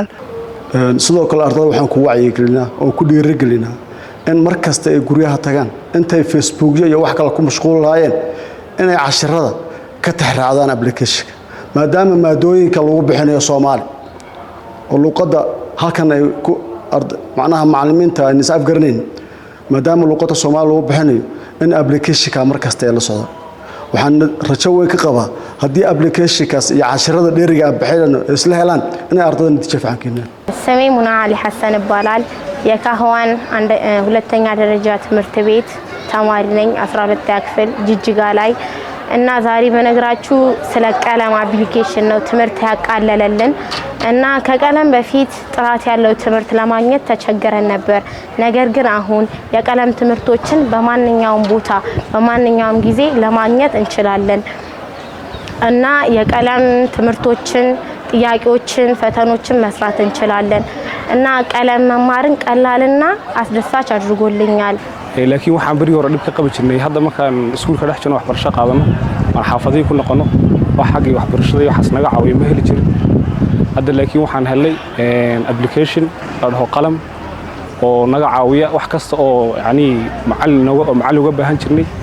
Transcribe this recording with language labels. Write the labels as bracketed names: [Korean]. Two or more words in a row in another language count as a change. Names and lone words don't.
[Somali] sidoo kale ardayda waxaan ku wacyigelinaa oo ku dhiirigelinaa in markasta ay guryaha tagaan intay Facebook iyo wax kale ku mashquulayeen inay casharada ka taxraacdaan application maadaama maadooyinka lagu bixinayo Soomaali oo luqadda halkan ay ku macnaha macallimiinta ay is afgaranayn maadaama luqadda Soomaali lagu bixinayo in application ka markasta ay la socdo waxaan rajo weyn ka qabaa haddii application-kaas iyo casharada dheeriga bixinayno isla helaan inay ardayda natiijo fiican keenaan [Amharic] ስሜ ሙና አሊ ሐሰን ይባላል የካህዋን ሁለተኛ ደረጃ ትምህርት ቤት ተማሪ ነኝ 12ኛ ክፍል ጅጅጋ ላይ እና ዛሬ በነግራችሁ ስለ ቀለም አፕሊኬሽን ነው ትምህርት ያቃለለልን እና ከቀለም በፊት ጥራት ያለው ትምህርት ለማግኘት ተቸገረን ነበር ነገር ግን አሁን የቀለም ትምህርቶችን በማንኛውም ቦታ በማንኛውም ጊዜ ለማግኘት እንችላለን እና የቀለም ትምህርቶችን ጥያቄዎችን ፈተኖችን መስራት እንችላለን እና ቀለም መማርን ቀላልና አስደሳች አድርጎልኛል [Somali] laakiin waxaan bari hore dib ka qabi jirnay hadda markaan iskuulka dhex jirno waxbarasho qaadano aan xaafadii ku noqono wax xaqi waxbarashada iyo waxas naga caawiyo ma heli jirin hadda laakiin waxaan helay application oo qalam oo naga caawiya wax kasta oo yani macallin uga baahan jirnay